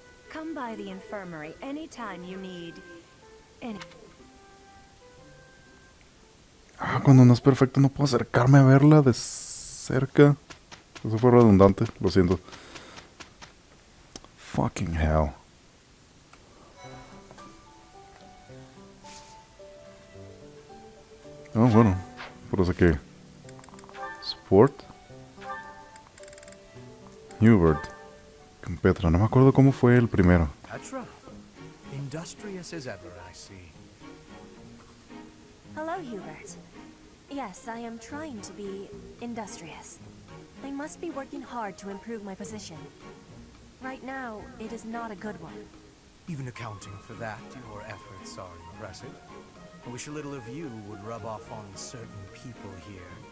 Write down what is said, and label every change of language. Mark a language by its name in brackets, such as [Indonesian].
[English] Come by the infirmary anytime you need any. [Spanish] Cuando no es perfecto no puedo acercarme a verla de cerca. Eso fue redundante, lo siento. [English] Fucking hell. [Spanish] Bueno. Por eso que... Sport. Hubert. Con Petra. No me acuerdo cómo fue el primero. Petra. [English] Industrious as ever, I see. Hello, Hubert. Yes, I am trying to be industrious. I must be working hard to improve my position. Right now, it is not a good one. Even accounting for that, your efforts are impressive. I wish a little of you would rub off on certain people here.